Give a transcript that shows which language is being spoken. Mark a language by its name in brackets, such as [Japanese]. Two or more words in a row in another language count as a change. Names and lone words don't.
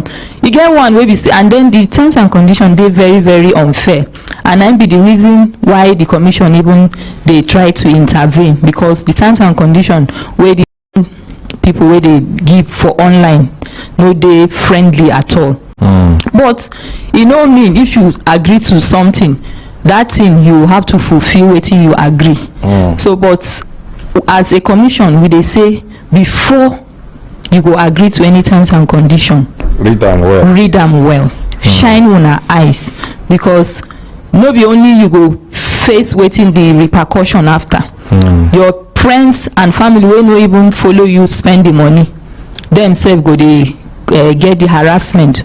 [Nigerian Pidgin] You get one wey be say, and then the terms and condition dey very very unfair, and that be the reason why the commission even they try to intervene, because the terms and condition where the people where they give for online no dey friendly at all. But e no mean if you agree to something, that thing you have to fulfill wetin you agree. So but as a commission we dey say, before you go agree to any terms and condition, Read them well. Shine una eyes, because no be only you go face wetin the repercussion after. Your friends and family wey no even follow you spend the money, themselves go dey get the harassment.